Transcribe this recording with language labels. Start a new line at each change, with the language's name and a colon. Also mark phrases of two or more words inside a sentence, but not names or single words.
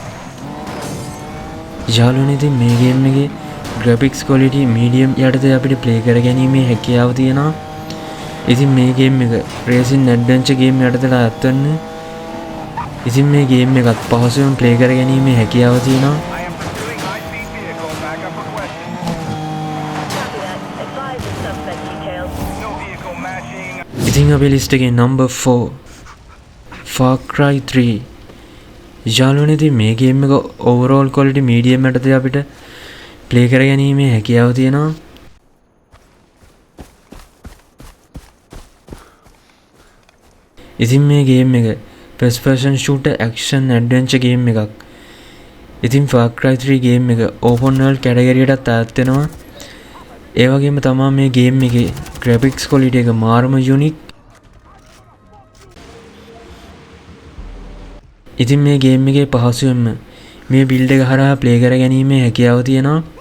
Sinhala: යාළුවනේ ඉතින් මේ ගේම් එකේ
English: graphics quality medium
Sinhala: යටතේ අපිට play කර ගැනීමේ හැකියාව තියෙනවා. ඉතින් මේ ගේම් එක
English: racing adventure game
Sinhala: යටතට අයත් වෙන්නේ. ඉතින් මේ ගේම් එකත් පහසුවෙන් play කර ගැනීමේ හැකියාව තියෙනවා. ඉතින් අපේ ලිස්ට් එකේ number 4 Far Cry 3. යාළුවනේ ඉතින් මේ ගේම් එක
English: overall quality medium
Sinhala: යටතේ අපිට play කර ගැනීමේ හැකියාව තියෙනවා. ඉතින් මේ ගේම් එක
English: first person shooter action adventure game
Sinhala: එකක්. ඉතින් Far Cry 3 ගේම් එක
English: open world category
Sinhala: එකටත් අයත් වෙනවා. ඒ වගේම තමයි මේ ගේම් එකේ
English: graphics quality
Sinhala: එක මාරම unique. ඉතින් මේ ගේම් එකේ පහසුවෙන්ම මේ build එක හරහා play කර ගැනීමේ හැකියාව තියෙනවා.